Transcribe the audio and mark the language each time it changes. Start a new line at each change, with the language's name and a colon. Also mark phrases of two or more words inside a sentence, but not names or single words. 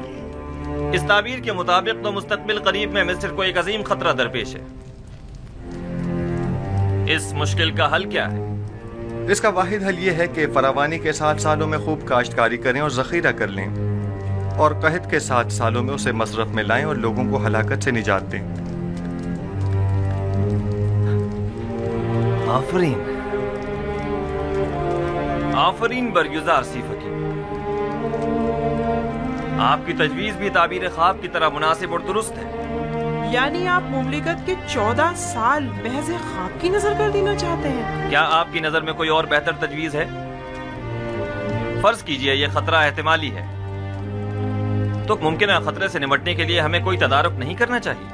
Urdu: اس تعبیر کے مطابق تو مستقبل قریب میں مصر کو ایک عظیم خطرہ درپیش ہے۔ اس مشکل کا حل کیا ہے؟ اس کا واحد حل یہ ہے کہ فراوانی کے 7 سالوں میں خوب کاشتکاری کریں اور ذخیرہ کر لیں، اور قحط کے 7 سالوں میں اسے مصرف میں لائیں اور لوگوں کو ہلاکت سے نجات دیں۔
Persian: آفرین آفرین بر
Urdu: یوزار سیف حکیم، آپ کی تجویز بھی تعبیر خواب کی طرح مناسب اور درست ہے۔ یعنی آپ مملکت کے 14 سال محض خواب کی نظر کر دینا چاہتے ہیں؟ کیا آپ کی نظر میں کوئی اور بہتر تجویز ہے؟ فرض کیجئے یہ خطرہ احتمالی ہے، تو ممکنہ خطرے سے نمٹنے کے لیے ہمیں کوئی تدارک نہیں کرنا چاہیے؟